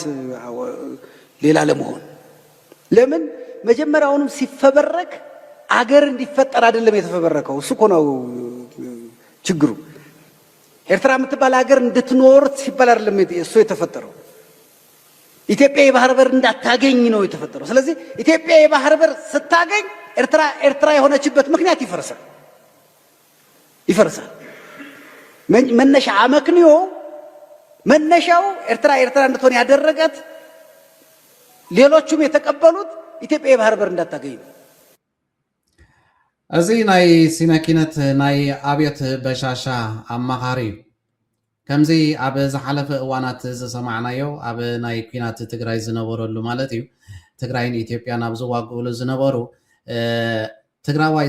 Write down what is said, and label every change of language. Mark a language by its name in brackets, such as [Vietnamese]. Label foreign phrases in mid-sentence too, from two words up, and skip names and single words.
[Amharic] ሌላ ለመሆን ለምን መጀመሪያውንም ሲፈበረክ አገር እንዲፈጠር አይደለም የተፈበረከው። እሱ እኮ ነው ችግሩ። ኤርትራ የምትባል ሀገር እንድትኖር ሲባል አይደለም እሱ የተፈጠረው። ኢትዮጵያ የባህር በር እንዳታገኝ ነው የተፈጠረው። ስለዚህ ኢትዮጵያ የባህር በር ስታገኝ ኤርትራ የሆነችበት ምክንያት ይፈርሳል። መነሻ አመክንዮ መነሻው ኤርትራ እንድትሆን ያደረጋት ሌሎቹም የተቀበሉት ኢትዮጵያ የባህር በር እንዳታገኝ ነው። [Tigrinya] እዚ ናይ ሲነኪነት ናይ ኣብዮት በሻሻ ኣማኻሪ ከምዚ ኣብ ዝሓለፈ እዋናት ዝሰማዕናዮ ኣብ ናይ ኩናት ትግራይ ዝነበረሉ ማለት እዩ ትግራይን ኢትዮጵያን ኣብ ዝዋግእሉ ዝነበሩ ትግራዋይ